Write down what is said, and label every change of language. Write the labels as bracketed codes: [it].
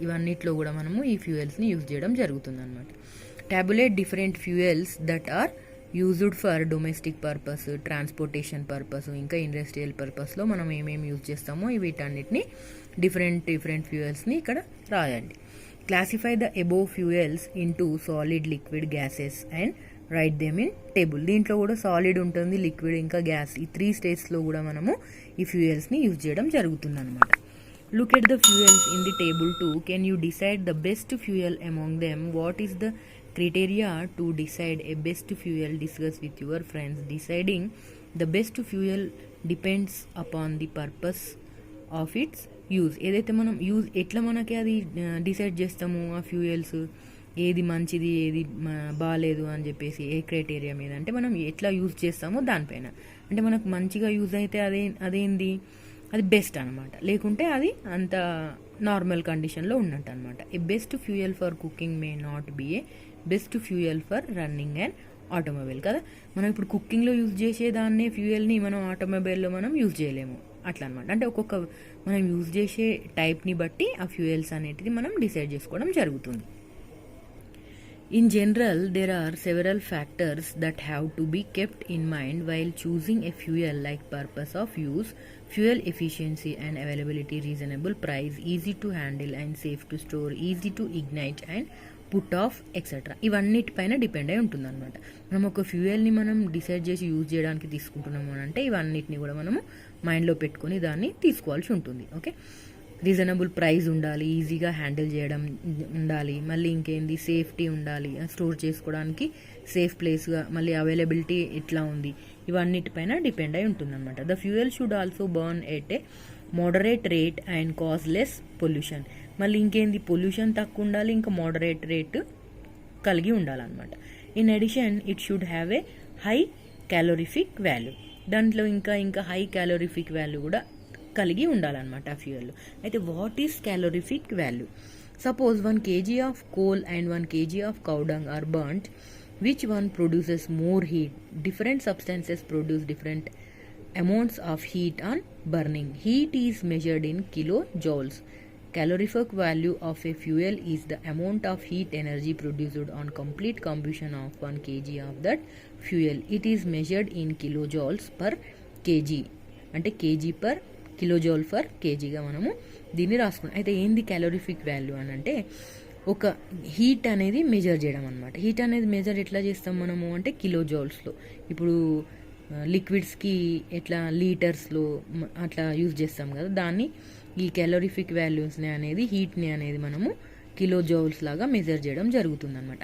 [te] ఇవన్నిట్లో కూడా మనము ఈ ఫ్యూయల్స్ని యూజ్ చేయడం జరుగుతుంది అనమాట. [en] tabulate different fuels that are used for domestic purpose, transportation purpose, [te] ఇంకా ఇండస్ట్రియల్ పర్పస్లో మనం ఏమేమి యూజ్ చేస్తామో వీటన్నిటిని డిఫరెంట్ ఫ్యూయల్స్ని ఇక్కడ రాయండి. [en] Classify the above fuels into solid, liquid, gases and write them in table. [te] దీంట్లో కూడా సాలిడ్ ఉంటుంది, లిక్విడ్ ఇంకా గ్యాస్, ఈ 3 స్టేజ్లో కూడా మనము ఈ ఫ్యూయల్స్ని యూజ్ చేయడం జరుగుతుంది అనమాట. [en] Look at the fuels in the table 2. Can you decide the best fuel among them? What is the criteria to decide a best fuel? Discuss with your friends. Deciding the best fuel depends upon the purpose of its use. [te] ఏదైతే మనం use ఎట్లా మనకి అది decide చేస్తాము ఆ fuels ఏది మంచిది ఏది బాగాలేదు అని చెప్పేసి ఏ క్రైటీరియా మీద అంటే మనం ఎట్లా యూజ్ చేస్తామో దానిపైన. అంటే మనకు మంచిగా యూజ్ అయితే అదేంది అది బెస్ట్ అనమాట, లేకుంటే అది అంత నార్మల్ కండిషన్లో ఉన్నట్టు అనమాట. [en] a best fuel for cooking may not be a best fuel for running and automobile [te] కదా. మనం ఇప్పుడు కుకింగ్లో యూజ్ చేసేదాన్నే ఫ్యూయల్ని మనం ఆటోమొబైల్లో మనం యూజ్ చేయలేము అట్లా అనమాట. అంటే ఒక్కొక్క మనం యూజ్ చేసే టైప్ని బట్టి ఆ ఫ్యూయల్స్ అనేటిది మనం డిసైడ్ చేసుకోవడం జరుగుతుంది. [en] In general, there are several factors that have to be kept in mind while choosing a fuel, like purpose of use, fuel efficiency and availability, reasonable price, easy to handle and safe to store, easy to ignite and put off etc. [te] ఇవన్నిటిపైన depend అయి ఉంటుంది అనమాట. మనం ఒక ఫ్యూయల్ని మనం decide చేసి use చేయడానికి తీసుకుంటున్నాము అని అంటే ఇవన్నిటిని కూడా మనము మైండ్లో పెట్టుకొని దాన్ని తీసుకోవాల్సి ఉంటుంది. ఓకే, రీజనబుల్ ప్రైస్ ఉండాలి, ఈజీగా హ్యాండిల్ చేయడం ఉండాలి, మళ్ళీ ఇంకేంది సేఫ్టీ ఉండాలి, స్టోర్ చేసుకోవడానికి సేఫ్ ప్లేస్గా, మళ్ళీ అవైలబిలిటీ ఎట్లా ఉంది, ఇవన్నిటిపైన డిపెండ్ అయి ఉంటుంది అనమాట. [en] The fuel should also burn at a moderate rate and cause less pollution. [te] మళ్ళీ ఇంకేంది పొల్యూషన్ తక్కువ ఉండాలి, ఇంకా మోడరేట్ రేట్ కలిగి ఉండాలన్నమాట. [en] In addition it should have a high calorific value. [te] దాంట్లో ఇంకా హై క్యాలోరిఫిక్ వాల్యూ కూడా కలిగి ఉండాలన్నమాట ఆ ఫ్యూయల్. అయితే [en] What is calorific value? Suppose 1 kg of coal and 1 kg of cow dung are burned. Which one produces more heat? Different substances produce different amounts of heat on burning. Heat is measured in kilojoules. Calorific value of a fuel is the amount of heat energy produced on complete combustion of 1 kg of that fuel. It is measured in kilojoules per kg. [te] అంటే KG per kilojoule per కేజీగా మనము దీన్ని రాసుకున్నాం. అయితే ఏంది క్యాలోరిఫిక్ value అని అంటే ఒక heat అనేది మెజర్ చేయడం అనమాట. హీట్ అనేది మెజర్ ఎట్లా చేస్తాం మనము అంటే కిలోజౌల్స్లో. ఇప్పుడు లిక్విడ్స్కి ఎట్లా లీటర్స్లో అట్లా యూజ్ చేస్తాం కదా, దాన్ని ఈ క్యాలోరిఫిక్ వాల్యూస్ని అనేది హీట్ని అనేది మనము కిలోజౌల్స్ లాగా మెజర్ చేయడం జరుగుతుంది అనమాట.